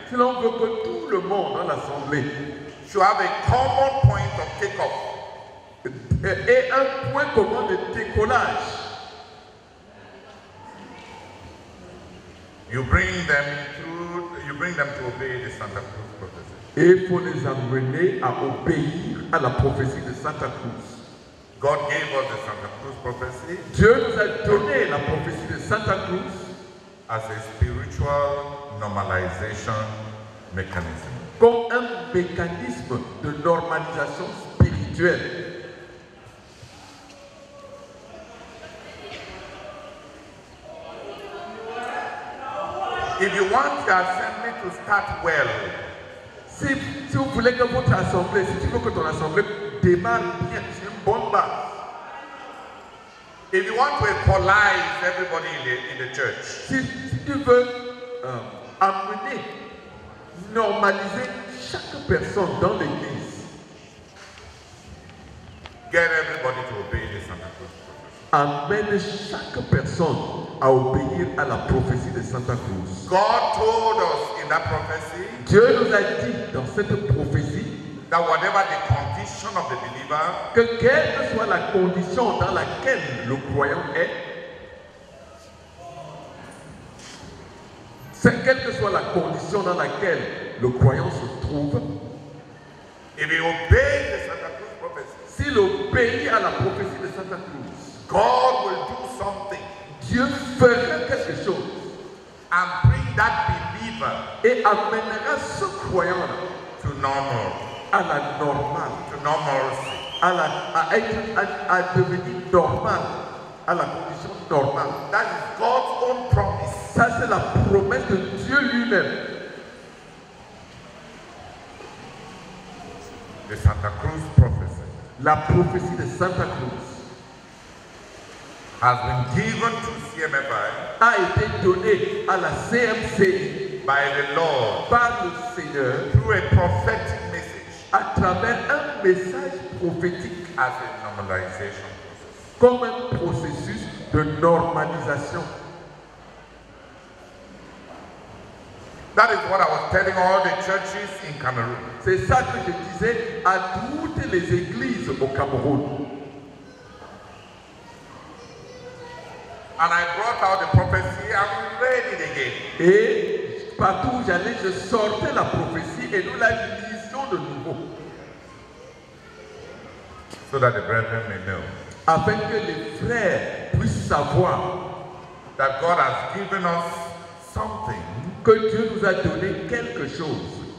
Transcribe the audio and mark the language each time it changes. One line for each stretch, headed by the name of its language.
French: si l'on veut que tout le monde dans l'assemblée
English: to have a common point of takeoff,
French: ait un point commun de décollage,
English: you bring them to obey the Santa Cruz prophecy.
French: et il faut les amener à obéir à la prophétie de Santa Cruz.
English: God gave us the Santa Cruz prophecy
French: Dieu nous a donné la prophétie de Santa Cruz
English: as a spiritual normalization mechanism.
French: comme un mécanisme de normalisation spirituelle.
English: If you want your assembly to start well,
French: Si vous voulez que votre assemblée, si tu veux que ton assemblée démarre bien, c'est une bonne base.
English: if you want to equalize everybody in the church,
French: Si tu veux amener, normaliser chaque personne dans l'église,
English: get everybody to obey the Santa Cruz prophecy.
French: amène chaque personne à obéir à la prophétie de Santa Cruz.
English: God told us in that prophecy
French: Dieu nous a dit dans cette prophétie
English: that whatever the condition of the believer,
French: que quelle que soit la condition dans laquelle le croyant est, quelle que soit la condition dans laquelle le croyant se trouve,
English: if he obeys the Santa Cruz prophecy,
French: s'il obéit à la prophétie de Santa Cruz,
English: God will do something
French: Dieu fera quelque chose
English: and bring that believer
French: et amènera ce croyant-là
English: to normal,
French: à la normale,
English: to normalcy.
French: à devenir normal, à la condition normale.
English: That is God's own promise.
French: Ça, c'est la promesse de Dieu lui-même.
English: The Santa Cruz prophecy
French: La prophétie de Santa Cruz
English: has been given to CMFI
French: a été donnée à la CMCI
English: by the Lord
French: par le Seigneur
English: through a prophetic message
French: à travers un message prophétique
English: as a normalization process.
French: comme un processus de normalisation.
English: That is what I was telling all the churches in Cameroon.
French: C'est ça que je disais à toutes les églises au Cameroun.
English: And I brought out the prophecy and read it again.
French: Et partout où j'allais, je sortais la prophétie et nous la lisions de nouveau.
English: So that the brethren may know
French: Afin que les frères puissent savoir
English: that God has given us something
French: que Dieu nous a donné quelque chose